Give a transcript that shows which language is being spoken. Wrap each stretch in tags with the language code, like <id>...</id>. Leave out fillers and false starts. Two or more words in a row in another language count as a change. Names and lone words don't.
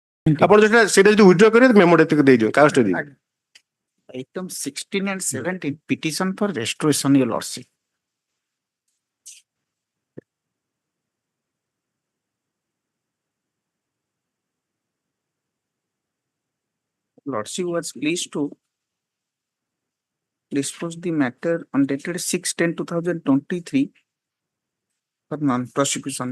<or>ଆପଣ ସେଇଟା ଯଦି ୱିଥଡ୍ର କରିବେ ମେମୋ ଏତିକି ଦେଇଦିଅ କାଗଜଟା ଦେଇଦିଅ।</or> <en>Item 16 and 17, petition for restoration, your lordship. Lordship was pleased to dispose the matter on dated 6/10/2023 for non-prosecution.</en>